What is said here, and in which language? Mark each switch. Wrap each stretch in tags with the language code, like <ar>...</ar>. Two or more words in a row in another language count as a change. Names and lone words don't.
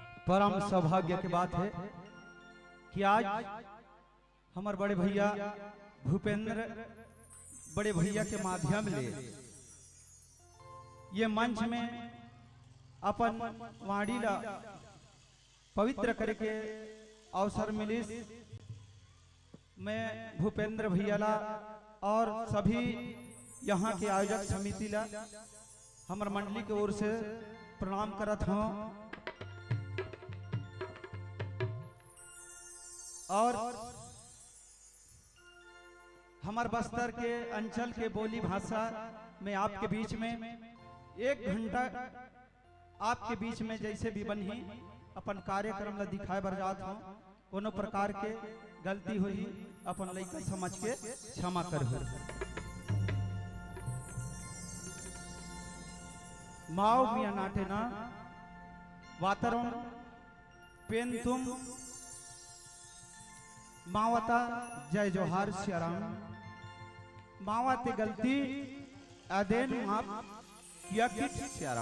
<hne>परम सौभाग्य की बात है कि आज हमारे बड़े भैया भूपेंद्र बड़े भैया के माध्यम ले ये मंच में अपन वाणी ला पवित्र करके अवसर मिली। मैं भूपेंद्र भैया ला और सभी यहाँ के आयोजक समिति ला हमार मंडली की ओर से प्रणाम करत हूँ। और हमार बस्तर के अंचल के बोली भाषा में आपके बीच में 1 घंटा आपके बीच में जैसे भी बनी अपन कार्यक्रम ला दिखाए बर जात हूँ। कोनो प्रकार के गलती हुई अपन लइका समझ के क्षमा कर।</hne> <gon>माओ मिया नाटे ना वातावरण पेन तुम मावता जय जोहार श्याराम मावते गलती अदेन माप किया किट श्याराम।</gon>